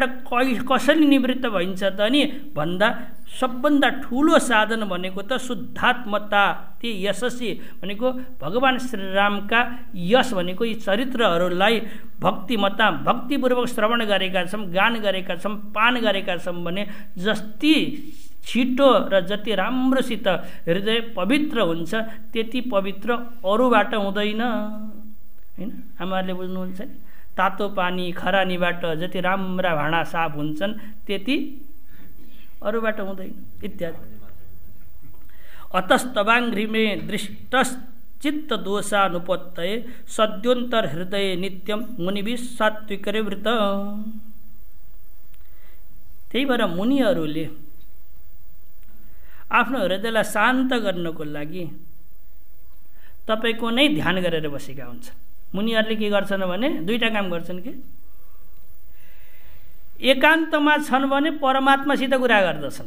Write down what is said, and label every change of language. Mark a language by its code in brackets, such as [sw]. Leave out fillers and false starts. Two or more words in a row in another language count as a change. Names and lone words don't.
[ne] कसरी निवृत्त भइन्छ त नि भन्दा सबभन्दा ठुलो साधन भनेको त [sa] शुद्धात्मता ती यशस्वी [ne] भनेको भगवान श्रीरामका यश भनेको यी चरित्रहरूलाई भक्तिपूर्वक श्रवण गरेका छौँ, गान गरेका छौँ, पान गरेका छौँ भने जति छिटो र जति राम्रोसित हृदय पवित्र हुन्छ त्यति पवित्र अरूबाट हुँदैन हैन। आमाहरूले बुझ्नुहुन्छ नि तातो पानी खरानीबाट जति राम्रा भाँडा साफ हुन्छन् त्यति अरूबाट हुँदैन इत्यादि। [sa] अतस्तवाङ्घ्रिमे दृष्टश्चित्त दोषानुपत्तये सद्योन्तर हृदय नित्यम मुनिभिः सात्विकरे वृत। [ne] त्यही भएर मुनिहरूले आफ्नो हृदयलाई शान्त गर्नको लागि तपाईको नै ध्यान गरेर बसेका हुन्छन्। मुनिहरूले के गर्छन् भने दुईटा काम गर्छन् कि एकान्तमा छन् भने परमात्मासित कुरा गर्दछन्।